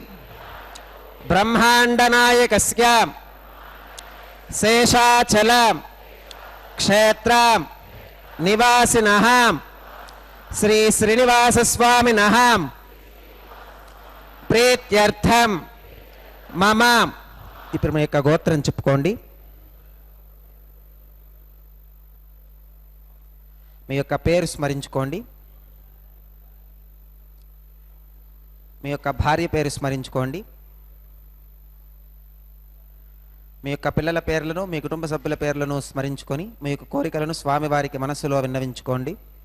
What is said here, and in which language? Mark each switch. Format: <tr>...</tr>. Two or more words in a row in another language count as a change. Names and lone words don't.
<sa>ब्रह्मांडनायकस्यां शेषाचल क्षेत्र निवासिनः श्री श्रीनिवास स्वामिनः प्रीत्यर्थं मम</sa> <te>ఇప్పుడు మీ యొక్క గోత్రం చెప్పుకోండి. మీ యొక్క పేరు స్మరించుకోండి. మీ యొక్క భార్య పేరు స్మరించుకోండి. మీ యొక్క పిల్లల పేర్లను మీ కుటుంబ సభ్యుల పేర్లను స్మరించుకొని మీ యొక్క కోరికలను స్వామివారికి మనస్సులో విన్నవించుకోండి.</te>